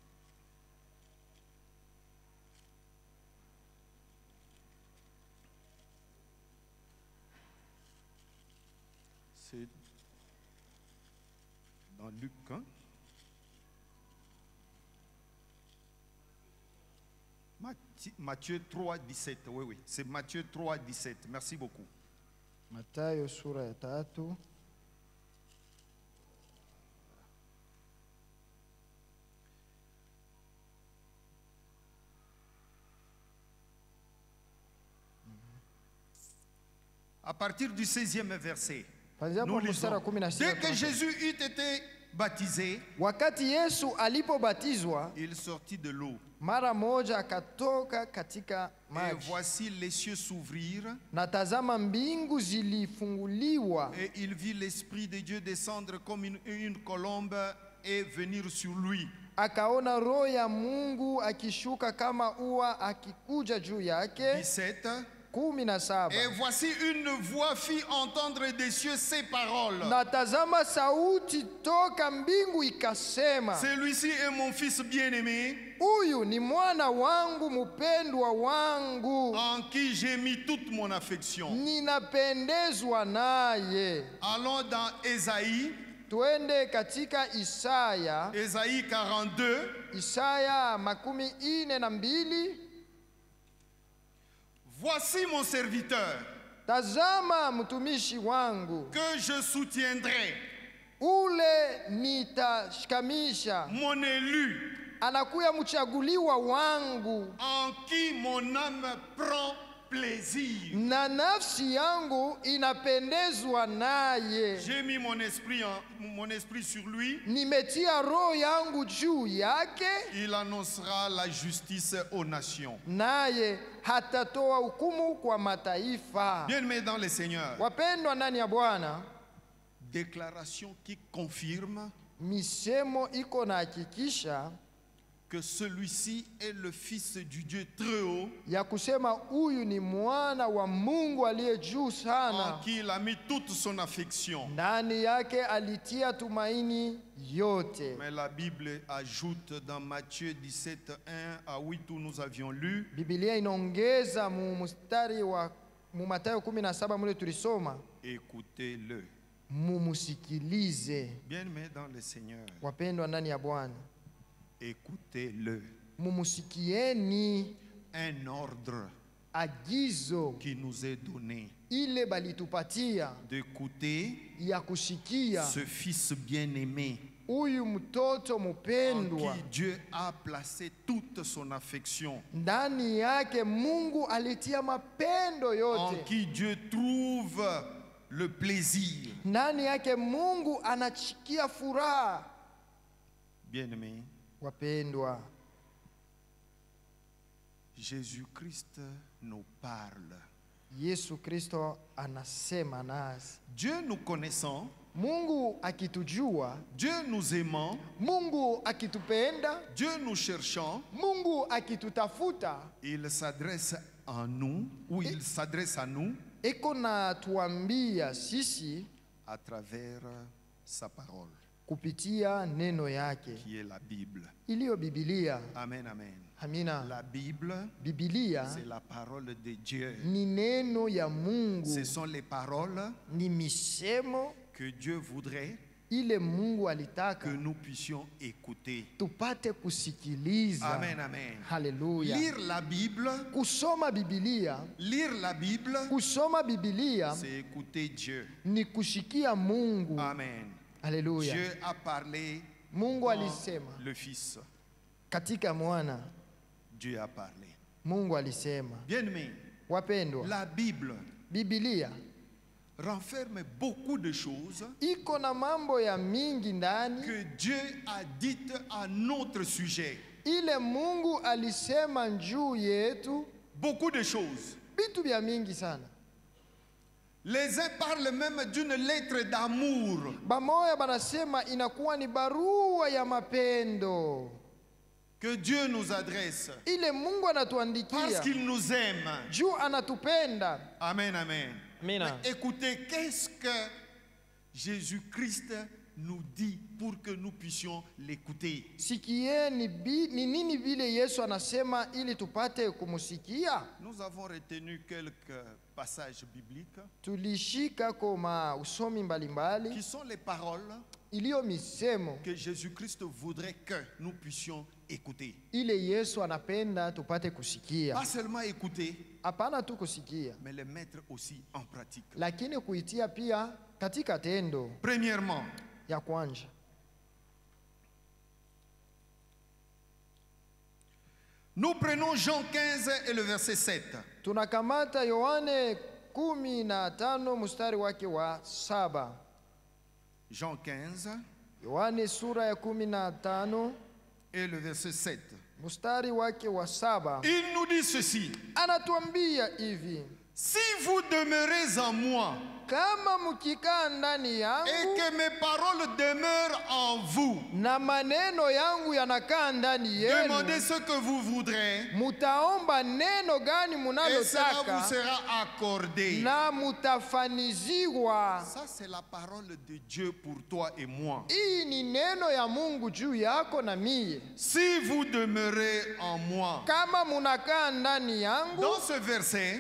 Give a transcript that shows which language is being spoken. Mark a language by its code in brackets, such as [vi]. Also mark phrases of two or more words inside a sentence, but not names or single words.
[fr] C'est dans Luc 1. Matthieu 3:17. Oui, oui, c'est Matthieu 3:17. Merci beaucoup. [sw] Mathayo sura ya 3. [fr] À partir du 16e verset, nous lisons. Dès que Jésus eut été baptisé, [sw] wakati Yesu alipobatizwa, [fr] il sortit de l'eau. [sw] mara moja akatoka katika [fr] Et [sw] maji, [fr] voici les cieux s'ouvrir, [sw] na tazama mbingu zilifunguliwa, [fr] et il vit l'Esprit de Dieu descendre comme une colombe et venir sur lui. [sw] akaona roho ya Mungu akishuka kama ua akikuja juu yake. 17. 17. [fr] Et voici une voix fit entendre des cieux ces paroles. [sw] Na tazama sauti toka mbingu ikasema, [fr] Celui-ci est mon fils bien-aimé, [sw] huyu ni mwana wangu mupendwa wangu, [fr] en qui j'ai mis toute mon affection. [sw] ninapendezwa naye. [fr] Allons dans Ésaïe, [sw] Twende katika Isaya, [fr] Ésaïe 42. [sw] Isaya 42. [fr] Voici mon serviteur, [sw] Tazama mtumishi wangu, [fr] que je soutiendrai, [sw] ule nitashikamisha, [fr] mon élu, [sw] anakuya mchaguliwa wangu, [fr] en qui mon âme prend plaisir. [sw] na nafsi yangu inapendezwa naye. [fr] J'ai mis mon esprit sur lui. [sw] Nimetia roho yangu juu yake, [fr] Il annoncera la justice aux nations. [sw] naye hatatoa hukumu kwa mataifa. [fr] Bien-aimés dans le Seigneur, [sw] Wapendwa ndani ya Bwana, [fr] déclaration qui confirme [sw] misemo iko na hakikisha [fr] que celui-ci est le fils du Dieu très haut, [sw] ya kusema huyu ni mwana wa Mungu aliye juu [fr] en [sw] sana, [fr] qui il a mis toute son affection. [sw] ndani yake alitia tumaini yote. [fr] Mais la Bible ajoute dans Matthieu 17, 1 à 8 où nous avions lu, [sw] Biblia inaongeza mu mstari wa mu Mathayo 17 mule tulisoma, [fr] écoutez-le. [sw] mumusikilize. [fr] Bien-aimés dans le Seigneur, [sw] Wapendwa ndani ya Bwana, [fr] écoutez-le. [sw] mumusikieni [fr] Un ordre [sw] agizo [fr] qui nous est donné [sw] ile balitupatia [fr] d'écouter [sw] ya kusikia [fr] ce fils bien-aimé [sw] huyu mtoto [fr] en [sw] mupendwa. [fr] qui Dieu a placé toute son affection, [sw] Ndani yake Mungu alitia mapendo [fr] en [sw] yote. [fr] qui Dieu trouve le plaisir. [sw] Ndani yake Mungu anachikia furaha. [fr] Bien-aimé, [sw] Wapendwa, [fr] Jésus-Christ nous parle. [sw] Yesu Kristo anasema nasi. [fr] Dieu nous connaissant, [sw] Mungu akitujua, [fr] Dieu nous aimant, [sw] Mungu akitupenda, [fr] Dieu nous cherchant, [sw] Mungu akitutafuta, [fr] il s'adresse à nous, ou il s'adresse à nous [sw] eko na tuambia sisi [fr] à travers sa parole, [sw] kupitia neno yake [fr] qui est la Bible. [sw] iliyo Biblia. [fr] Amen, amen. [sw] Amina. [fr] La Bible, [sw] Biblia [fr] c'est la parole de Dieu. [sw] ni neno ya Mungu, [fr] Ce sont les paroles [sw] ni misemo [fr] que Dieu voudrait [sw] ile Mungu [fr] que [sw] alitaka [fr] nous puissions écouter. [sw] tupate kusikiliza. [fr] Amen, amen. [sw] Haleluya. [fr] Lire la Bible, [sw] Kusoma Biblia, [fr] lire la Bible, [sw] kusoma Biblia [fr] c'est écouter Dieu. [sw] ni kushikia Mungu. [fr] Amen. [sw] Haleluya. [fr] Dieu a parlé [sw] Mungu [fr] dans [sw] alisema [fr] le Fils. [sw] katika mwana. [fr] Dieu a parlé. [sw] Mungu alisema. [fr] Bien-aimés, [sw] Wapendwa, [fr] la Bible [sw] Biblia [fr] renferme beaucoup de choses [sw] iko na mambo ya mingi ndani [fr] que Dieu a dites à notre sujet. [sw] ile Mungu alisema juu yetu, [fr] Beaucoup de choses. [sw] vitu vya mingi sana. [fr] Les uns parlent même d'une lettre d'amour. [sw] Bamoya banasema inakuwa ni barua ya mapendo [fr] Que Dieu nous adresse [sw] ile Mungu [fr] parce [sw] anatuandikia [fr] qu'il nous aime. [sw] juu anatupenda. [fr] Amen, amen. [sw] Amina. [fr] Mais écoutez, qu'est-ce que Jésus-Christ nous dit pour que nous puissions l'écouter? [sw] Sikieni ni nini vile Yesu anasema ili tupate kumusikia. [fr] Nous avons retenu quelques passages bibliques [sw] Tulishika koma usomi mbalimbali [fr] qui sont les paroles [sw] iliyo misemo [fr] que Jésus-Christ voudrait que nous puissions écouter. [sw] ile Yesu anapenda tupate kusikia. [fr] Pas seulement écouter, [sw] Hapana tu kusikia, [fr] mais le mettre aussi en pratique. [sw] lakini kuitia pia katika tendo. [fr] Premièrement, [sw] Ya kwanza, [fr] nous prenons Jean 15 et le verset 7. [sw] tunakamata Yohane 15 mstari wake wa 7. [fr] Jean 15 [sw] Yohane sura ya 15 [fr] et le verset 7. [sw] mstari wake wa 7. [fr] Il nous dit ceci: [sw] Anatuambia hivi, [fr] si vous demeurez en moi [sw] kama mkikaa ndani [fr] et [sw] yangu [fr] que mes paroles demeurent en vous, [sw] na maneno yangu yanakaa ndani yenu, [fr] demandez ce que vous voudrez [sw] mutaomba neno gani [fr] et cela vous [sw] munalotaka [fr] sera accordé. [sw] na mutafaniziwa. [fr] Ça, c'est la parole de Dieu pour toi et moi. [sw] Hii ni neno ya Mungu juu yako na mie. [fr] Si vous demeurez en moi. [sw] Kama munakaa ndani yangu. [fr] Dans ce verset,